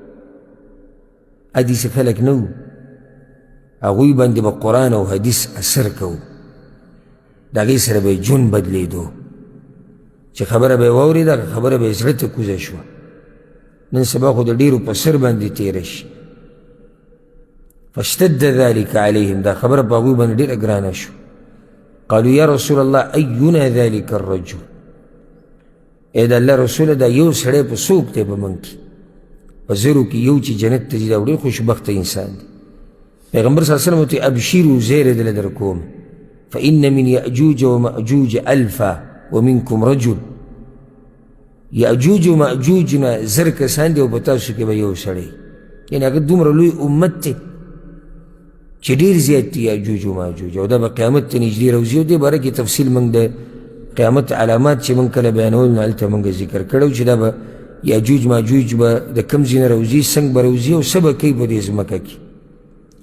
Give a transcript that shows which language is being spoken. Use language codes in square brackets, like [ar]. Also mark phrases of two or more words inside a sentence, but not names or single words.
[ps] حدیث خلک نه وو، هغوی باندې به قرآن او حدیث اثر کوو، د هغې سره به یې ژوند بدلېدو. چې خبره به یې واورېده خبره به یې زړه ته کوزه شوه. نن سبا خو د ډېرو په سر باندې تېره شي. [ar] فاشتد ذلك علیهم، [ps] دا خبره په هغوی باندې ډېره ګرانه شو. [ar] قالوا یا رسول الله اینا ذلك الرجل، [ps] ای د الله رسوله دا یو سړی په څوک دی په موږ کې؟ په زرو کې یو چې جنت ته ځي دا ډېر خوشبخته انسان دی. پیغمبر [ar] صلی الله علیه وسلم [ps] ورته ابشروا زیری دله در کوم، [ar] فإن من یأجوج ومأجوج الفا ومنکم رجل. [ps] یأجوج و مأجوج نه زر کسان دی او په تاسو کې به یو سړی، یعنې هغه دومره لوی امت دی چې ډېر زیات دي یأجوج و مأجوج، او دا به قیامت ته نږدې راوځي. او دې باره کې تفصیل موږ د قیامت علامات چې موږ کله بیانول نو هلته موږ ذکر کړی چې دا به یأجوج مأجوج به د کوم ځای نه راوځي، څنګه به راوځي او څه به کوي په دې ځمکه کې.